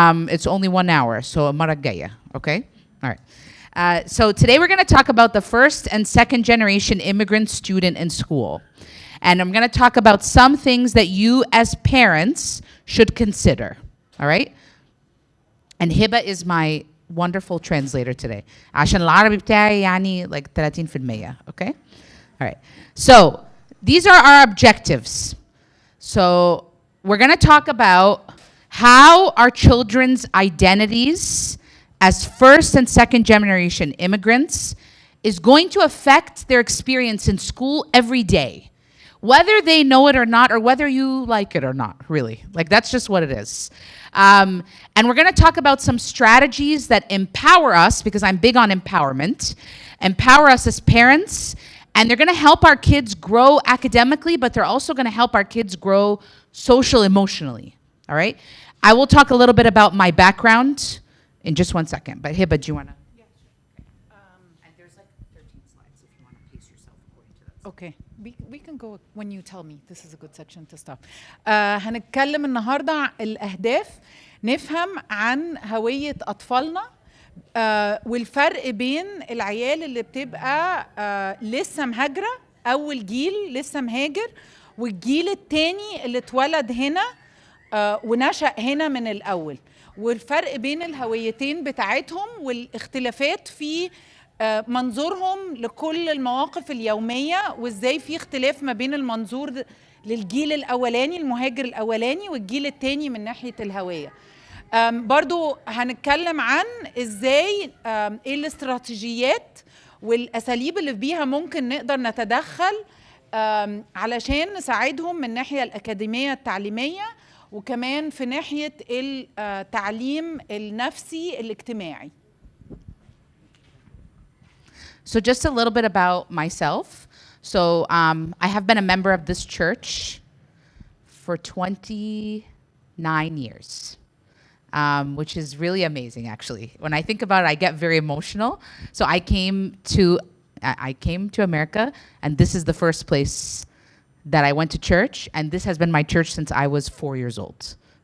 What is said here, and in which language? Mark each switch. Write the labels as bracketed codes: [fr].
[en] It's only 1 hour, so [ar] المرة الجاية, [en] okay? All right. So today we're going to talk about the first and second generation immigrant student in school. And I'm going to talk about some things that you as parents should consider, all right? And Hiba is my wonderful translator today. [ar] عشان العربي بتاعي يعني [en] like 30%, okay? All right. So these are our objectives. So we're going to talk about how our children's identities as first and second generation immigrants is going to affect their experience in school every day. Whether they know it or not, or whether you like it or not, really. Like, that's just what it is. And we're going to talk about some strategies that empower us, because I'm big on empowerment, empower us as parents, and they're going to help our kids grow academically, but they're also going to help our kids grow social emotionally, all right? I will talk a little bit about my background in just 1 second, but Hiba, do you want to? Yeah, sure. And there's like 13 slides if you want to pace yourself according to that. Okay. We can go when you tell me. This is a good section to stop. [ar] هنتكلم النهارده عن الأهداف، نفهم عن هوية أطفالنا والفرق بين العيال اللي بتبقى لسه مهاجرة، أول جيل لسه مهاجر، والجيل التاني اللي اتولد هنا ونشأ هنا من الأول، والفرق بين الهويتين بتاعتهم والاختلافات في منظورهم لكل المواقف اليومية، وازاي في اختلاف ما بين المنظور للجيل الأولاني المهاجر الأولاني والجيل التاني من ناحية الهوية. برضو هنتكلم عن ازاي ايه الاستراتيجيات والأساليب اللي بيها ممكن نقدر نتدخل علشان نساعدهم من الناحية الأكاديمية التعليمية، وكمان في ناحية التعليم النفسي الاجتماعي. [en] So just a little bit about myself. So I have been a member of this church for 29 years, which is really amazing, actually. When I think about it, I get very emotional. So I came to America, and this is the first place that I went to church, and this has been my church since I was 4 years old.